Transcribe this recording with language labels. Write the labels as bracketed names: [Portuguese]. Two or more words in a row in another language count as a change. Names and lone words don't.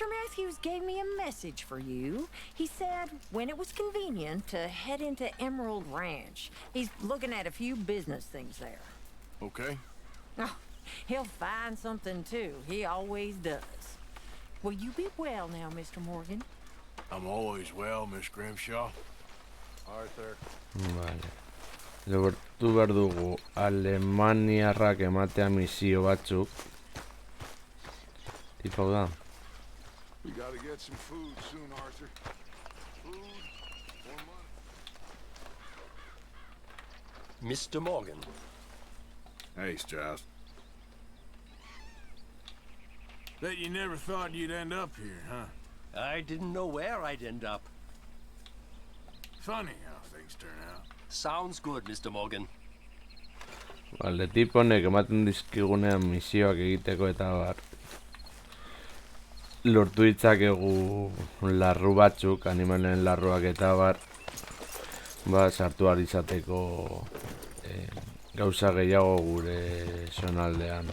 [English] Matthews gave me a message for you. He said when it was convenient to head into Emerald Ranch. He's looking at a few business things there. Okay. Oh, he'll find something too. He always does. Will you be well now, Mr. Morgan? I'm always well, Miss Grimshaw. Arthur. [Basque] Vale. Lortu behar dugu Alemaniarrak ematea misio batzuk. Tipo hau da. [English] We gotta get some food soon, Arthur. Food, more money. Mr. Morgan. Hey, Strauss. Bet you never thought you'd end up here, huh? I didn't know where I'd end up. Funny how things turn out. Sounds good, Mr. Morgan. [Basque] Vale, tipo honek ematen dizkigunean misioak egiteko eta bar. Lortu ditzakegu larru batzuk, animalen larruak eta bar. Sartu ahal izateko gauza gehiago gure zonaldean.